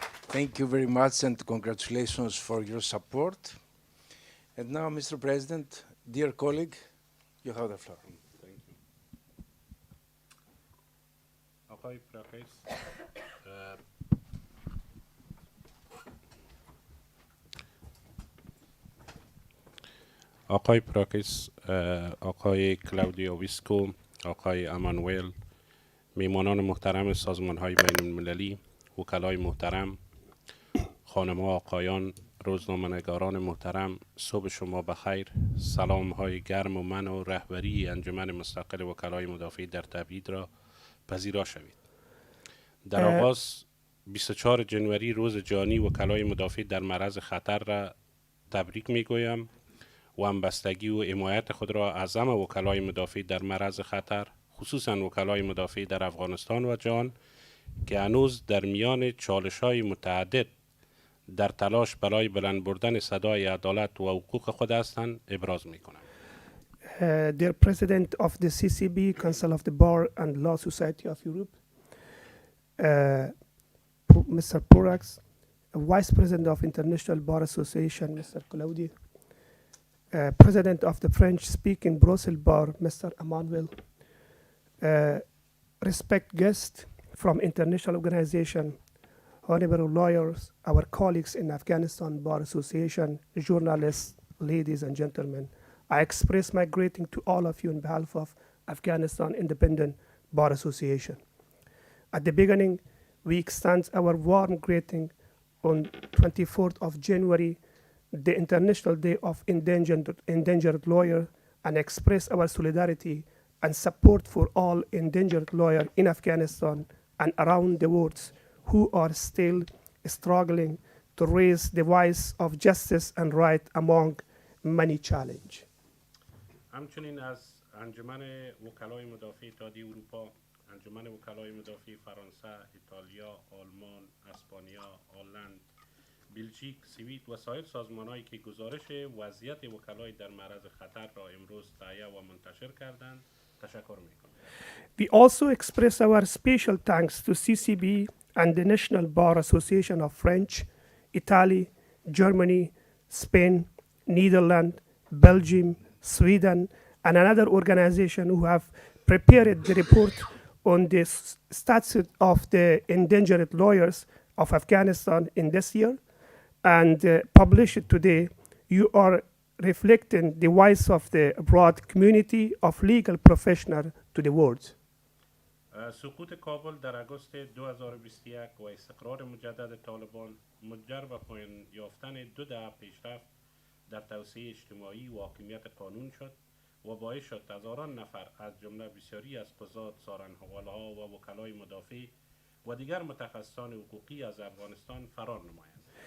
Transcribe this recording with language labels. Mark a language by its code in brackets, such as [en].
[en] Thank you very much, and congratulations for your support. And now, Mr. President, dear colleague, you have the floor. Thank you. [fa] آقای پراکیس، آقای پراکیس، آقای کلاودیو ویسکو، آقای امانوئل، میمانان محترم سازمان‌های بین‌المللی، وکلای محترم، خانم ها، آقایان، روزنامه‌نگاران محترم، صبح شما بخیر. سلام های گرم و من و رهبری انجمن مستقل وکلای مدافع در تبعید را پذیرا شوید. در آغاز 24 جنوری روز جهانی وکلای مدافع در معرض خطر را تبریک میگویم و همبستگی و حمایت خود را از همه وکلای مدافع در معرض خطر، خصوصا وکلای مدافع در افغانستان و جهان که هنوز در میان چالش‌های متعدد در تلاش برای بلند بردن صدای عدالت و حقوق خود هستند ابراز می‌کنم. [en] Dear President of the CCB, Council of the Bar and Law Society of Europe, Mr. Porax, Vice President of International Bar Association, Mr. Claudi, President of the French-speaking Brussels Bar, Mr. Emmanuel, respect guests from international organization, honorable lawyers, our colleagues in Afghanistan Bar Association, journalists, ladies and gentlemen. I express my greeting to all of you on behalf of Afghanistan Independent Bar Association. At the beginning, we extend our warm greeting on 24th of January, the International Day of Endangered Lawyer, and express our solidarity and support for all endangered lawyers in Afghanistan and around the world who are still struggling to raise the voice of justice and right among many challenges. [fa] همچنین از انجمن وکلای مدافع اتحادیه اروپا، انجمن وکلای مدافع فرانسه، ایتالیا، آلمان، اسپانیا، هلند، بلژیک، سوئید و سایر سازمان‌هایی که گزارش وضعیت وکلای در معرض خطر را امروز تهیه و منتشر کردند تشکر می‌کنم. [en] We also express our special thanks to CCB and the National Bar Association of French, Italy, Germany, Spain, Netherlands, Belgium, Sweden, and another organization who have prepared the report on the status of the endangered lawyers of Afghanistan in this year and publish it today. You are reflecting the voice of the broad community of legal professionals to the world. [fa] سقوط کابل در آگوست 2021 و استقرار مجدد طالبان منجر به پایان یافتن 2 دهه پیشرفت در توسعه اجتماعی و حاکمیت قانون شد و باعث شد هزاران نفر از جمله بسیاری از قضات، سارنحوالها و وکلای مدافع و دیگر متخصصان حقوقی از افغانستان فرار نمایند.